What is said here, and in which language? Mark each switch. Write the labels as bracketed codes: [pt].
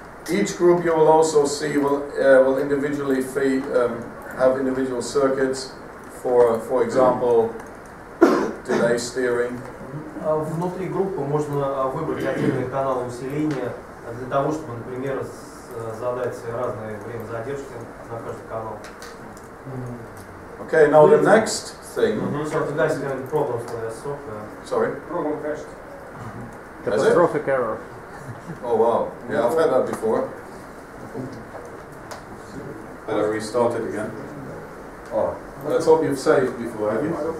[en] Each group you will also see will individually have individual circuits for example, delay steering. [ru] Внутри группы можно выбрать отдельные каналы усиления для того, чтобы, например, задать разное время задержки на каждый канал. [en] Okay, now the next thing. So the guys having problems with their software. Sorry? Program crashed. Catastrophic error. Oh wow, yeah, I've had that before. Better restart it again. Oh, let's hope you've saved before, have you?